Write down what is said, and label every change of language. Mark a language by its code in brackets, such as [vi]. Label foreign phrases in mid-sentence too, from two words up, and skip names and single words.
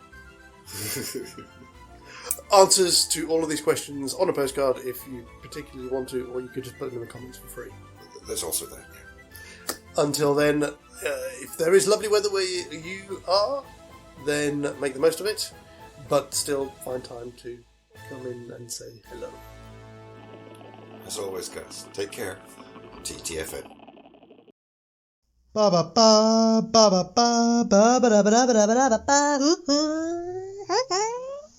[en] Answers to all of these questions on a postcard if you particularly want to, or you could just put them in the comments for free. There's also that, yeah. Until then, if there is lovely weather where you are, then make the most of it, but still find time to come in and say hello. As always, guys, take care. TTFN. Ba ba ba ba ba ba ba ba ba ba ba ba ba ba.